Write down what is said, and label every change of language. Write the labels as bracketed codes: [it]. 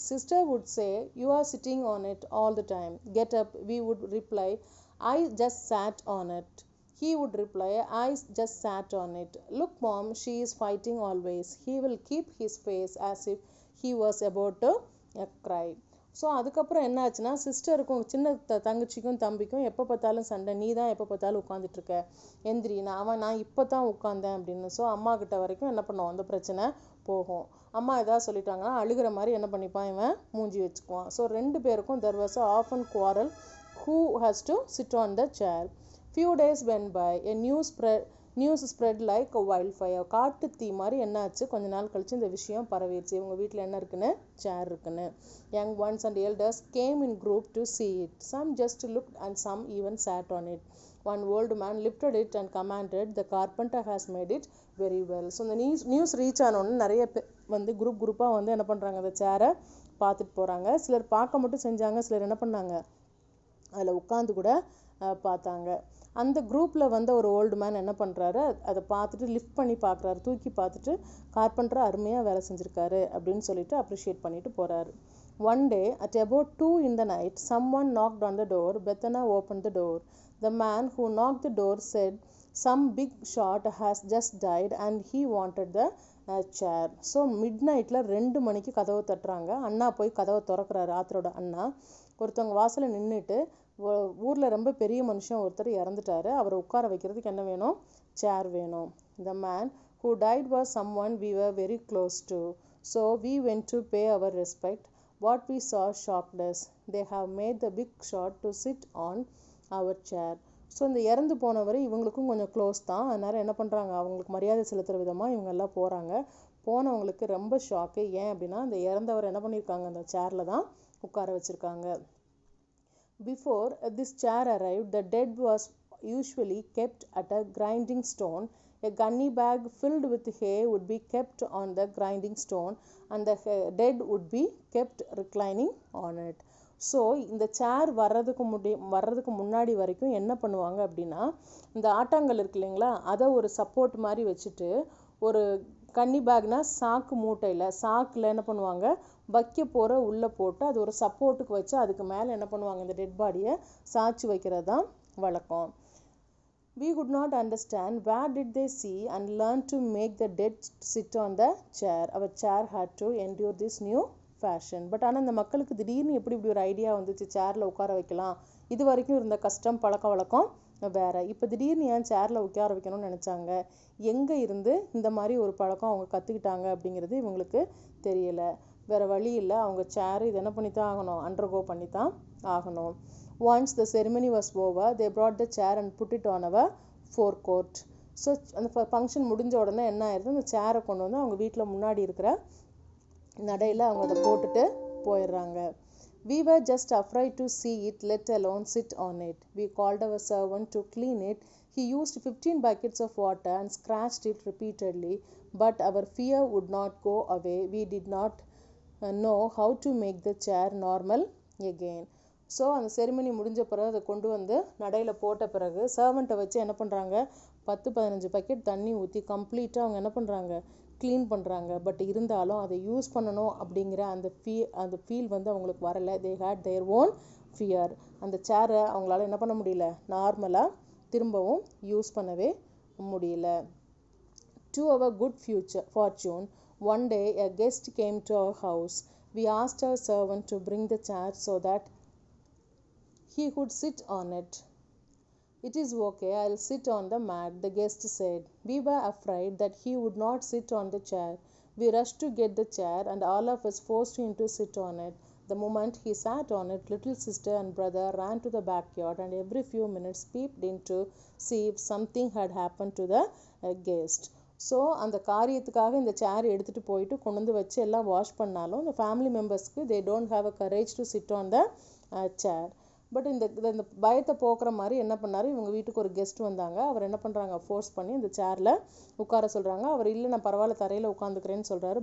[en] Sister would say, "You are sitting on it all the time. Get up." We would reply, "I just sat on it." He would reply, "I just sat on it." "Look, mom, she is fighting always." He will keep his face as if he was about to cry. [ta] So அதுக்கப்புறம் என்ன ஆச்சுன்னா, சிஸ்டருக்கும் சின்ன தங்கச்சிக்கும் தம்பிக்கும் எப்போ பார்த்தாலும் சண்டை. நீ தான் எப்போ பார்த்தாலும் உட்காந்துட்ருக்க, எந்திரி. நான் இப்போ தான் உட்காந்தேன் அப்படின்னு. ஸோ அம்மா கிட்ட வரைக்கும் என்ன பண்ணுவோம், அந்த பிரச்சனை போகும். அம்மா எதாவது சொல்லிட்டாங்கன்னா அழுகிற மாதிரி என்ன பண்ணிப்பான், இவன் மூஞ்சி வச்சுக்குவான். ஸோ ரெண்டு பேருக்கும் [en] there was a often quarrel who has to sit on the chair. Few days went by. A news spread like wildfire. [ta] காட்டு தீ மாதிரி என்ன ஆச்சு, கொஞ்ச நாள் கழிச்சு இந்த விஷயம் பரவிடுச்சு. இவங்க வீட்டில் என்ன இருக்குன்னு, சேர் இருக்குன்னு. [en] Young ones and elders came in group to see it. Some just looked and some even sat on it. One old man lifted it and commanded, "The carpenter has made it very well." [ta] So இந்த news reach ஆனோன்னு நிறைய வந்து குரூப்பாக வந்து என்ன பண்ணுறாங்க, அந்த சேரை பார்த்துட்டு போகிறாங்க. சிலர் பார்க்க மட்டும் செஞ்சாங்க, சிலர் என்ன பண்ணாங்க, அதில் உட்காந்து கூட பார்த்தாங்க. அந்த குரூப்பில் வந்த ஒரு ஓல்டு மேன் என்ன பண்ணுறாரு, அதை பார்த்துட்டு லிஃப்ட் பண்ணி பார்க்குறாரு, தூக்கி பார்த்துட்டு, கார்பெண்டர் அருமையாக வேலை செஞ்சுருக்காரு அப்படின்னு சொல்லிட்டு அப்ரிஷியேட் பண்ணிட்டு போகிறாரு. [en] One day at about 2 in the night, someone knocked on the door. Bethana opened the door. The man who knocked the door said, "Some big shot has just died and he wanted the chair." [ta] So mid நைட்டில் 2 மணிக்கு கதவை தட்டுறாங்க. அண்ணா போய் கதவை திறக்கிறாரு. ஆத்தரோட அண்ணா ஒருத்தவங்க வாசலில் நின்றுட்டு, ஊரில் ரொம்ப பெரிய மனுஷன் ஒருத்தர் இறந்துட்டாரு, அவரை உட்கார வைக்கிறதுக்கு என்ன வேணும், சேர் வேணும். [en] The man who died was someone we were very close to, so we went to pay our respect. What we saw shocked us. They have made the big shot to sit on our chair. [ta] So இந்த இறந்து போனவர் இவங்களுக்கும் கொஞ்சம் close தான். அதனால் என்ன பண்ணுறாங்க, அவங்களுக்கு மரியாதை செலுத்துகிற விதமாக இவங்க எல்லாம் போகிறாங்க. போனவங்களுக்கு ரொம்ப ஷாக்கு. ஏன் அப்படின்னா, அந்த இறந்தவர் என்ன பண்ணியிருக்காங்க, அந்த சேரில் தான் உட்கார வச்சுருக்காங்க. [en] Before this chair arrived, the dead was usually kept at a grinding stone. A gunny bag filled with hay would be kept on the grinding stone and the dead would be kept reclining on it. [ta] So இந்த சேர் வர்றதுக்கு முன்னாடி வரைக்கும் என்ன பண்ணுவாங்க அப்படின்னா, இந்த ஆட்டாங்கல் இருக்கு இல்லைங்களா, அதை ஒரு சப்போர்ட் மாதிரி வச்சுட்டு, ஒரு கன்னி பேக்னா சாக்கு மூட்டையில் சாக்கில் என்ன பண்ணுவாங்க, வைக்க போகிற உள்ளே போட்டு அது ஒரு சப்போர்ட்டுக்கு வச்சு அதுக்கு மேலே என்ன பண்ணுவாங்க, இந்த டெட் பாடியை சாய்ச்சி வைக்கிறது தான் வழக்கம். [en] We could not understand where did they see and learn to make the dead sit on the chair. Our chair had to endure this new fashion. [ta] But ஆனால் இந்த மக்களுக்கு திடீர்னு எப்படி இப்படி ஒரு ஐடியா வந்துச்சு, சேரில் உட்கார வைக்கலாம். இது வரைக்கும் இருந்த கஷ்டம் பழக்க வழக்கம் வேறு. இப்போ திடீர்னு ஏன் சேரில் உட்கார வைக்கணும்னு நினச்சாங்க, எங்கே இருந்து இந்த மாதிரி ஒரு பழக்கம் அவங்க கற்றுக்கிட்டாங்க அப்படிங்கிறது இவங்களுக்கு தெரியலை. வேறு வழி இல்லை, அவங்க சேர் இது என்ன பண்ணி தான் ஆகணும், அண்டர்கோ பண்ணி தான் ஆகணும். [en] Once the ceremony was over, they brought the chair and put it on our forecourt. [ta] So அந்த ஃபங்க்ஷன் முடிஞ்ச உடனே என்ன ஆயிடுது, அந்த சேரை கொண்டு வந்து அவங்க வீட்டில் முன்னாடி இருக்கிற நடையில் அவங்க அதை போட்டுட்டு போயிடுறாங்க. [en] We were just afraid to see it, let alone sit on it. We called our servant to clean it. He used 15 buckets of water and scratched it repeatedly, but our fear would not go away. We did not know how to make the chair normal again. [ta] So அந்த ceremony முடிஞ்ச பிறகு அதை கொண்டு வந்து நடையில் போட்ட பிறகு சர்வெண்ட்டை வச்சு என்ன பண்ணுறாங்க, 10-15 பக்கெட் தண்ணி ஊற்றி கம்ப்ளீட்டாக அவங்க என்ன பண்ணுறாங்க, க்ளீன் பண்ணுறாங்க. பட் இருந்தாலும் அதை யூஸ் பண்ணணும் அப்படிங்கிற அந்த ஃபீல் வந்து அவங்களுக்கு வரலை. [en] They had their own fear. [ta] அந்த சேரை அவங்களால என்ன பண்ண முடியல, நார்மலாக திரும்பவும் யூஸ் பண்ணவே முடியல. [en] To our good fortune, one day a guest came to our house. We asked our servant to bring the chair so that he could sit on it. "It is okay, I'll sit on the mat," the guest said. We were afraid that he would not sit on the chair. We rushed to get the chair and all of us forced him to sit on it. The moment he sat on it, little sister and brother ran to the backyard and every few minutes peeped in to see if something had happened to the guest. [ta] So அந்த காரியத்துக்காக இந்த சேர் எடுத்துகிட்டு போயிட்டு கொண்டு வந்து வச்சு எல்லாம் wash பண்ணாலும் இந்த ஃபேமிலி மெம்பர்ஸ்க்கு [en] They don't have a courage to sit on the chair. [ta] But இந்த பயத்தை போக்குற மாதிரி என்ன பண்ணார், இவங்க வீட்டுக்கு ஒரு கெஸ்ட் வந்தாங்க. அவர் என்ன பண்ணுறாங்க, ஃபோர்ஸ் பண்ணி அந்த சேரில் உட்கார சொல்கிறாங்க. அவர் இல்லை, நான் பரவாயில்ல தரையில் உட்காந்துக்கிறேன்னு சொல்கிறாரு.